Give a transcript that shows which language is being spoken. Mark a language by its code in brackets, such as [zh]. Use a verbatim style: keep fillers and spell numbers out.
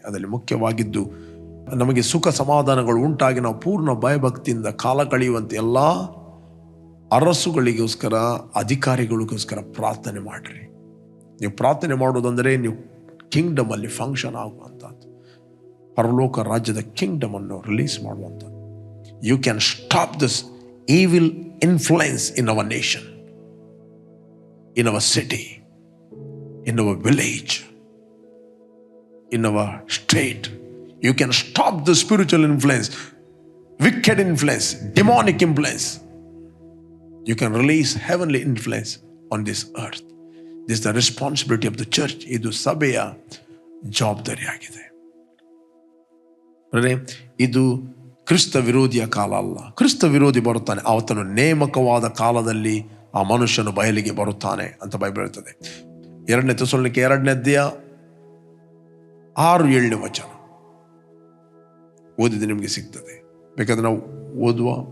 [kn] ಅದರಲ್ಲಿ ಮುಖ್ಯವಾಗಿದ್ದು ನಮಗೆ ಸುಖ ಸಮಾಧಾನಗಳು ಉಂಟಾಗಿ ನಾವು ಪೂರ್ಣ ಭಯಭಕ್ತಿಯಿಂದ ಕಾಲ ಕಳೆಯುವಂತೆ ಎಲ್ಲ ಅರಸುಗಳಿಗೋಸ್ಕರ, ಅಧಿಕಾರಿಗಳಿಗೋಸ್ಕರ ಪ್ರಾರ್ಥನೆ ಮಾಡಿರಿ. ನೀವು ಪ್ರಾರ್ಥನೆ ಮಾಡೋದಂದರೆ ನೀವು ಕಿಂಗ್ಡಮಲ್ಲಿ ಫಂಕ್ಷನ್ ಆಗುವಂಥದ್ದು, ಪರಲೋಕ ರಾಜ್ಯದ ಕಿಂಗ್ಡಮನ್ನು ರಿಲೀಸ್ ಮಾಡುವಂಥದ್ದು. [en] You can stop this evil influence in our nation, in our city, in our village, in our state. You can stop the spiritual influence, wicked influence, demonic influence. You can release heavenly influence on this earth. This is the responsibility of the church. [kn] Idu sabaya jawabdari agide. Right? Idu ಕ್ರಿಸ್ತ ವಿರೋಧಿಯ ಕಾಲ ಅಲ್ಲ. ಕ್ರಿಸ್ತ ವಿರೋಧಿ ಬರುತ್ತಾನೆ, ಆತನು ನೇಮಕವಾದ ಕಾಲದಲ್ಲಿ ಆ ಮನುಷ್ಯನು ಬಯಲಿಗೆ ಬರುತ್ತಾನೆ ಅಂತ ಬೈಬಲ್ ಹೇಳ್ತದೆ. ಎರಡನೇ ತೆಸಲೋನಿಕೆ ಎರಡನೇ ಅಧ್ಯಾಯ ಆರು ಏಳನೇ ವಚನ ಓದಿದ್ದು ನಿಮಗೆ ಸಿಗ್ತದೆ, ಬೇಕಾದ್ರೆ ನಾವು ಓದುವ.